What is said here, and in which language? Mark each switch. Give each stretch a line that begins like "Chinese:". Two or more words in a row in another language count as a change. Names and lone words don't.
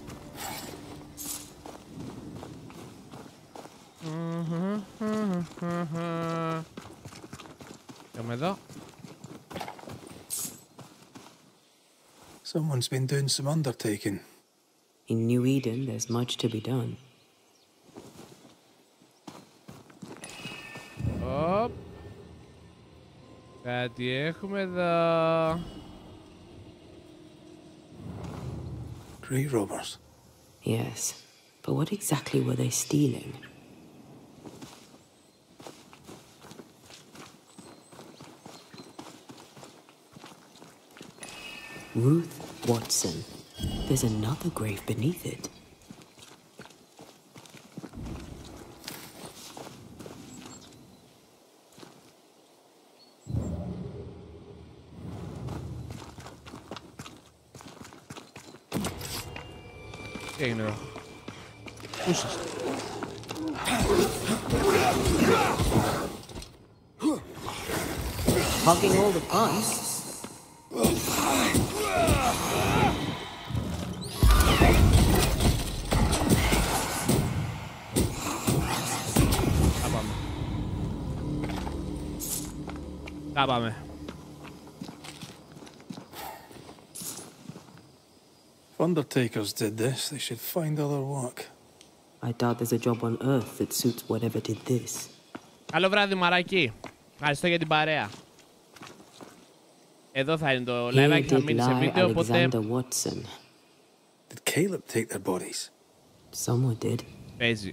English: Come εδώ. Someone's been doing some undertaking. In New Eden, there's much to be done.
Greek: Οπ. Κάτι έχουμε εδώ.
English: Grey robbers. Yes, but what exactly were they stealing? Ruth Watson. There's another grave beneath it.
Greek: Τι έγινε εδώ? Πού είσαι?
English: Hugging all the fun.
Greek: Τα πάμε.
English: If undertakers did this, they should find other work. I doubt there's a job on Earth that suits whatever did this.
Greek: Καλό βράδυ, μαράκι. Ευχαριστώ για την παρέα. Εδώ θα είναι το live, θα μείνει σε βίντεο, οπότε...
English: Did Caleb take their bodies? Someone did.
Greek: Παίζει.